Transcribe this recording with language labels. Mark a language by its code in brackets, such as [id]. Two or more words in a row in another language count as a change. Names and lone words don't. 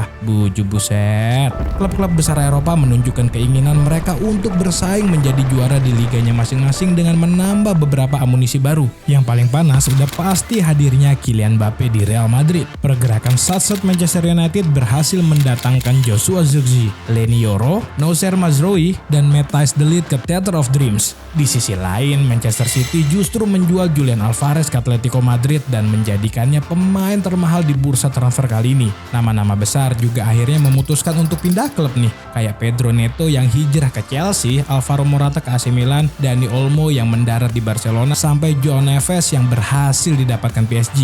[id] Buset. Klub-klub besar Eropa menunjukkan keinginan mereka untuk bersaing menjadi juara di liganya masing-masing dengan menambah beberapa amunisi baru. Yang paling panas sudah pasti hadirnya Kylian Mbappe di Real Madrid. Pergerakan Satsut Manchester United berhasil mendatangkan Joshua Zirkzee, Leny Yoro, Noussair Mazraoui, dan Matthijs de Ligt ke Theater of Dreams. Di sisi lain, Manchester City justru menjual Julian Alvarez ke Atletico Madrid dan menjadikannya pemain termahal di bursa transfer kali ini. Nama-nama besar juga akhirnya memutuskan untuk pindah klub nih, kayak Pedro Neto yang hijrah ke Chelsea, Alvaro Morata ke AC Milan, Dani Olmo yang mendarat di Barcelona, sampai João Neves yang berhasil didapatkan PSG.